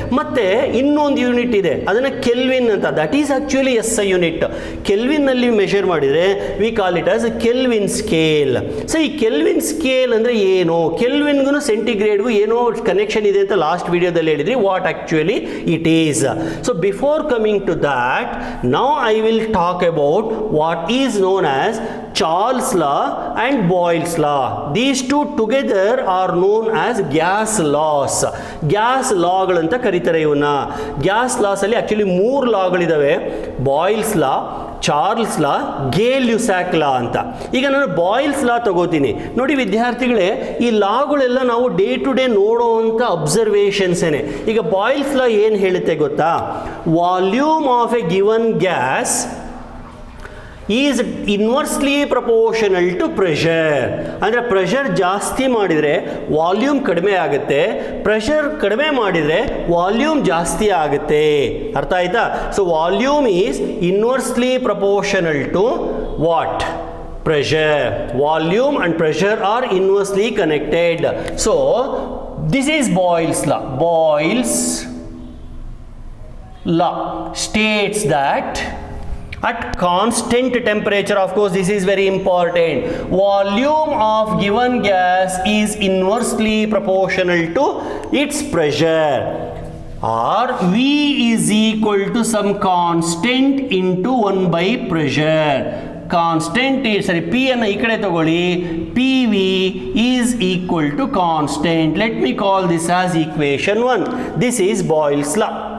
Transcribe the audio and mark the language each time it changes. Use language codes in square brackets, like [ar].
[kn] ಮತ್ತು ಇನ್ನೊಂದು ಯೂನಿಟ್ ಇದೆ, ಅದನ್ನು ಕೆಲ್ವಿನ್ ಅಂತ. [en] That is actually SI unit. [kn] ಕೆಲ್ವಿನ್ನಲ್ಲಿ measure ಮಾಡಿದರೆ [en] We call it as Kelvin scale. [kn] So ಈ ಕೆಲ್ವಿನ್ ಸ್ಕೇಲ್ ಅಂದರೆ ಏನು, ಕೆಲ್ವಿನ್ಗೂ ಸೆಂಟಿಗ್ರೇಡ್ಗೂ ಏನೋ ಕನೆಕ್ಷನ್ ಇದೆ ಅಂತ [en] last ವಿಡಿಯೋದಲ್ಲಿ [kn] ಹೇಳಿದ್ರಿ. [en] What actually it is. So before coming to that, now I will talk about what is known as Charles law and Boyle's law. These two together are known as gas laws. [kn] Gas lawಗಳಂತ ಕರೀತಾರೆ ಇವನ್ನ. Gas loss ಅಲ್ಲಿ actually 3 ಲಾಗಳಿದಾವೆ. Boils ಲಾ, Charles ಲಾ, ಗೇ-ಲ್ಯೂಸಾಕ್ ಲಾ ಅಂತ. ಈಗ ನಾನು boils ಲಾ ತಗೋತೀನಿ. ನೋಡಿ ವಿದ್ಯಾರ್ಥಿಗಳೇ, ಈ ಲಾಗಳೆಲ್ಲ ನಾವು ಡೇ ಟು ಡೇ ನೋಡೋವಂಥ ಅಬ್ಸರ್ವೇಷನ್ಸೇನೆ. ಈಗ ಬಾಯ್ಲ್ಸ್ ಲಾ ಏನು ಹೇಳುತ್ತೆ ಗೊತ್ತಾ? [en] Volume of a given gas is inversely proportional to pressure. [kn] ಅಂದರೆ ಪ್ರೆಷರ್ ಜಾಸ್ತಿ ಮಾಡಿದರೆ ವಾಲ್ಯೂಮ್ ಕಡಿಮೆ ಆಗುತ್ತೆ, ಪ್ರೆಷರ್ ಕಡಿಮೆ ಮಾಡಿದರೆ ವಾಲ್ಯೂಮ್ ಜಾಸ್ತಿ ಆಗುತ್ತೆ. ಅರ್ಥ ಆಯ್ತಾ? [en] So volume is inversely proportional to what? Pressure. Volume and pressure are inversely connected. So this is Boyle's law. Boyle's law states that at constant temperature, of course this is very important, volume of given gas is inversely proportional to its pressure, or V is equal to some constant into 1 by pressure. [kn] Constant ಸರಿ, P ಅನ್ನು ಈ ಕಡೆ ತಗೊಳ್ಳಿ, [en] P V is equal to constant. Let me call this as equation 1. This is Boyle's law.